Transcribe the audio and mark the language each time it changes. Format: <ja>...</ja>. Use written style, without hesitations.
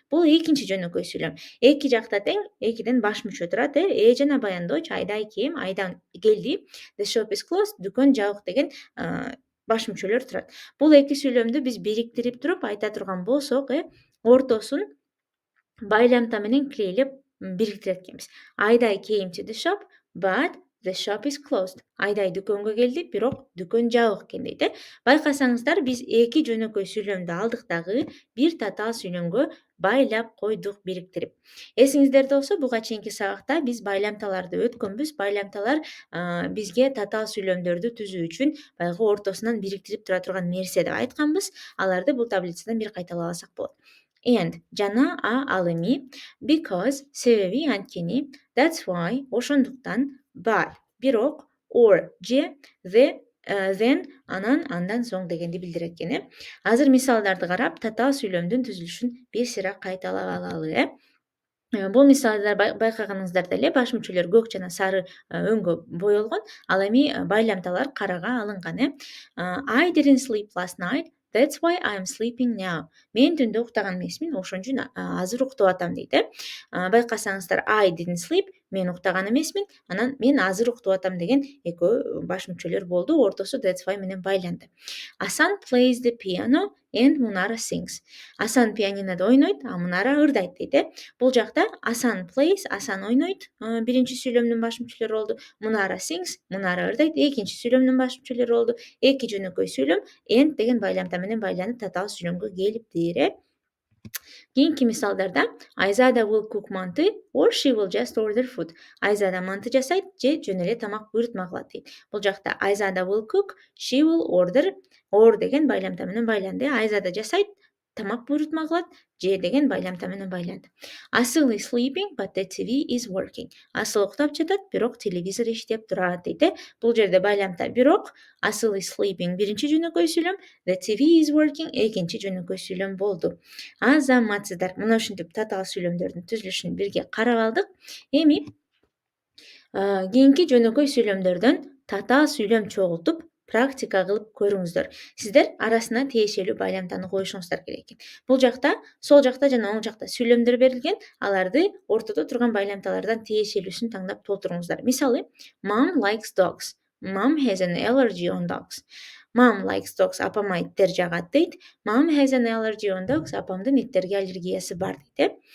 <ky>Бул экинчи жөнөкөй сүйлөм. Эки жакта тең, экиден баш мүчө турат. Жана баяндооч айдай</ky> <en>came,</en> <ky>айдан келди.</ky> <en>The shop is closed.</en> <ky>Дүкөн жабык деген баш мүчөлөр турат. Бул эки сүйлөмдү биз бириктирип туруп айта турган болсок, ортосун байламта менен кирелеп бириктирет экенбиз.</ky> <en>Айдай came to the shop, but the shop is closed.</en> <ky>Айдай дүкөнгө келди, бирок дүкөн жабык экен дейт. Байкасаңыздар, биз эки жөнөкөй сүйлөмдү алдык дагы бир татаал сүйлөмгө байлап койдук бириктирип. Эсиңиздерде болсо, буга чейинки сабакта биз байламталарды өткөнбүз. Байламталар бизге татаал сүйлөмдөрдү түзүү үчүн баягы ортосунан бириктирип тура турган нерсе деп айтканбыз. Аларды бул таблицадан бир кайталап алсак болот.</ky> <en>And</en> <ky>жана ал эми,</ky> <en>because</en> <ky>себеби анткени,</ky> <en>that's why</en> <ky>ошондуктан,</ky> <en>but</en> <ky>бирок,</ky> <en>or</en> <ky>же</ky> <en>then</en> <ky>андан соң дегенди билдирет экен. Азыр мисалдарды карап, татаал сүйлөмдүн түзүлүшүн бир сыйра кайталап алалы. Бул мисалда байкаганыңыздардай эле баш мүчөлөр көк жана сары өңгө боелгон. Ал эми байламталар карага алынган.</ky> <en>I didn't sleep last night. That's why I'm sleeping now.</en> <ky>Мен түндө уктаган эмесмин, ошон үчүн азыр уктап атам дейт. Байкасаңыздар,</ky> <en>I didn't sleep,</en> <ky>мен уктаган эмесмин, анан мен азыр уктап атам деген экөө баш мүчөлөр болду. Ортосу</ky> <en>that's why</en> <ky>менен байланды.</ky> <en>Асан plays the piano and Munara sings.</en> <ky>Асан пианинодо ойнойт, а Munara ырдайт дейт. Бул жакта Асан</ky> <en>plays,</en> <ky>Асан ойнойт, биринчи сүйлөмдүн баш мүчөлөрү болду. Munara</ky> <en>sings,</en> <ky>Munara ырдайт, экинчи сүйлөмдүн баш мүчөлөрү болду. Эки жөнөкөй сүйлөм</ky> <en>and</en> <ky>деген байламта менен байланып татаал сүйлөмгө келиптир. Кийинки мисалдарда</ky> <en>Айзада will cook манты or she will just order food.</en> <ky>Айзада манты жасайт же жөн эле тамак буйрутма кылат дейт. Бул жакта Айзада</ky> <en>will cook, she will order, or</en> <ky>деген байламта менен байланды. Айзада жасайт, тамак буйрутма кылат, же деген байламта менен байланды.</ky> <en>Асыл is sleeping, but the TV is working.</en> <ky>Асыл уктап жатат, бирок телевизор иштеп турат дейт. Бул жерде байламта бирок, Асыл</ky> <en>is sleeping</en> <ky>биринчи жөнөкөй сүйлөм,</ky> <en>the TV is working</en> <ky>экинчи жөнөкөй сүйлөм болду. Азаматсыздар, мына ушинтип татаал сүйлөмдөрдүн түзүлүшүн бирге карап алдык. Эми кийинки жөнөкөй сүйлөмдөрдөн татаал сүйлөм чогултуп практика кылып көрүңүздөр. Сиздер арасына тиешелүү байламтаны коюшуңуздар керек экен. Бул жакта, сол жакта жана оң жакта сүйлөмдөр берилген, аларды ортодо турган байламталардан тиешелүүсүн тандап толтуруңуздар. Мисалы,</ky> <en>Mom likes dogs. Mom has an allergy on dogs. Mom likes dogs.</en> <ky>Апама иттер жагат дейт.</ky> <en>Mom has an allergy on dogs.</en> <ky>Апамдын иттерге аллергиясы бар дейт.</ky>